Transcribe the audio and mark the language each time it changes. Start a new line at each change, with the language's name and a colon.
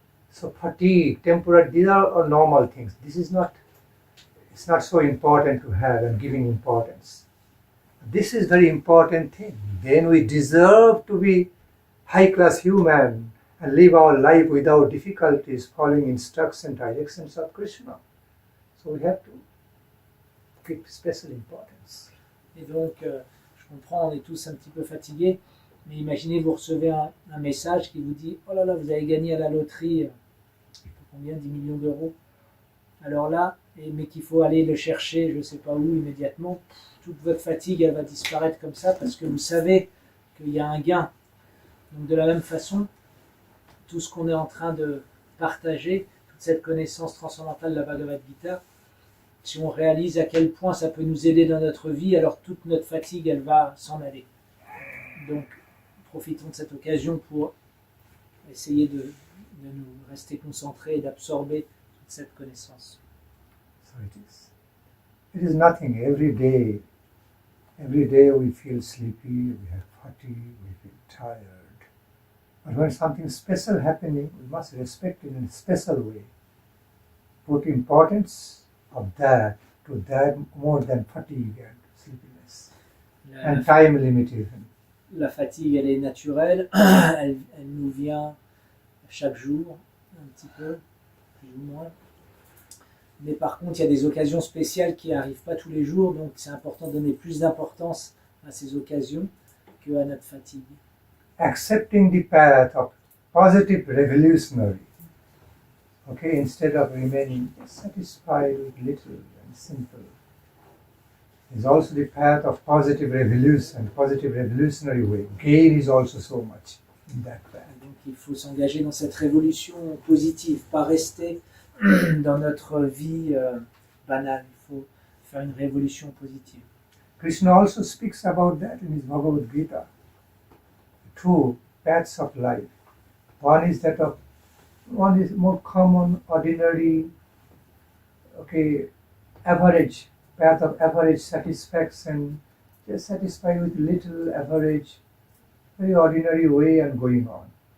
English: So fatigue, temporary, these are all normal things. It's not so important to have and giving importance. This is very important thing. Then we deserve to be high-class human and live our life without difficulties, following instructions, directions of Krishna. So we have to give special importance.
French: Et donc, je comprends, on est tous un petit peu fatigués, mais imaginez, vous recevez un message qui vous dit « Oh là là, vous avez gagné à la loterie, combien, 10 millions d'euros ?» Alors là, mais qu'il faut aller le chercher, je ne sais pas où, immédiatement, toute votre fatigue, elle va disparaître comme ça, parce que vous savez qu'il y a un gain. Donc de la même façon, tout ce qu'on est en train de partager, toute cette connaissance transcendantale de la Bhagavad-gita, si on réalise à quel point ça peut nous aider dans notre vie, alors toute notre fatigue, elle va s'en aller. Donc, profitons de cette occasion pour essayer de nous rester concentrés et d'absorber toute cette connaissance.
English: So it is nothing. Every day we feel sleepy, we have fatigue, we feel tired. But when something special happening, we must respect it in a special way. Put importance of that to that more than fatigue and sleepiness
French: La,
English: and time limitation.
French: la fatigue, elle est naturelle, elle nous vient chaque jour, un petit peu, plus ou moins. Mais par contre, il y a des occasions spéciales qui n'arrivent pas tous les jours, donc c'est important de donner plus d'importance à ces occasions qu'à notre fatigue.
English: Accepting the path of positive revolutionary, okay, instead of remaining satisfied with little and simple, is also the path of positive revolution, positive revolutionary way. Gain is also so much in that path.
French: Donc il faut s'engager dans cette révolution positive, pas rester dans notre vie banale. Il faut faire une révolution positive.
English: Krishna also speaks about that in his Bhagavad-gita. Two paths of life. One is more common, ordinary, okay, average, path of average satisfaction, just satisfied with little, average, very ordinary way and going on.